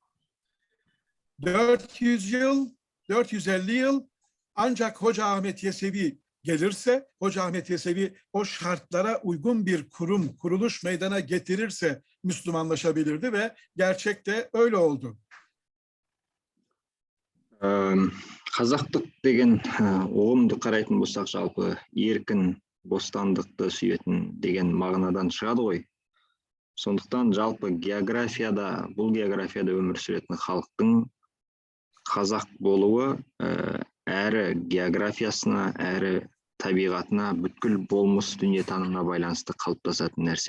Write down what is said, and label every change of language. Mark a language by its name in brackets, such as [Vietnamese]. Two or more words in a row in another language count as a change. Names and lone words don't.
[Turkish] 400 yıl, 450 yıl ancak Hoca Ahmet Yesevi gelirse, Hoca Ahmet Yesevi o şartlara uygun bir kurum, kuruluş meydana getirirse Müslümanlaşabilirdi ve gerçekte öyle oldu. [Kazakh] Қазақтық деген ұғымды қарайтын болсақ, жалпы еркін, бостандықты сүйетін деген мағынадан шығады ғой. Сондықтан жалпы географияда, бұл географияда өмір сүретін халықтың қазақ болуы әрі географиясына, әрі табиғатына, бүткіл болмыс дүниетанымына байланысты қалыптасатын нәрсе.